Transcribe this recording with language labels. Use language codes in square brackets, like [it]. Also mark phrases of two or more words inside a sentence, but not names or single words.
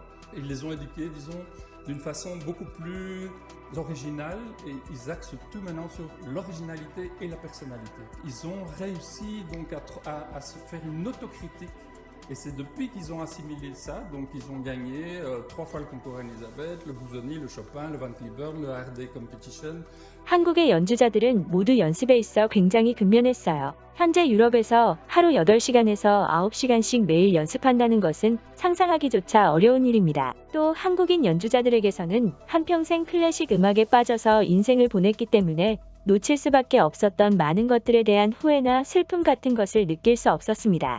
[fr] Et ils les ont éduqués, disons, d'une façon beaucoup plus originale et ils axent tout maintenant sur l'originalité et la personnalité. Ils ont réussi donc à se faire une autocritique. Et c'est depuis qu'ils ont assimilé ça, donc ils ont gagné 3 fois le concours Elisabeth, le Busoni, le Chopin, le Van Cliburn, le ARD Competition. [ko] 한국의 연주자들은 모두 연습에 있어 굉장히 근면했어요. 현재 유럽에서 하루 8시간에서 9시간씩 매일 연습한다는 것은 상상하기조차 어려운 일입니다. 또 한국인 연주자들에게서는 한평생 클래식 음악에 빠져서 인생을 보냈기 때문에 놓칠 수밖에 없었던 많은 것들에 대한 후회나 슬픔 같은 것을 느낄 수 없었습니다.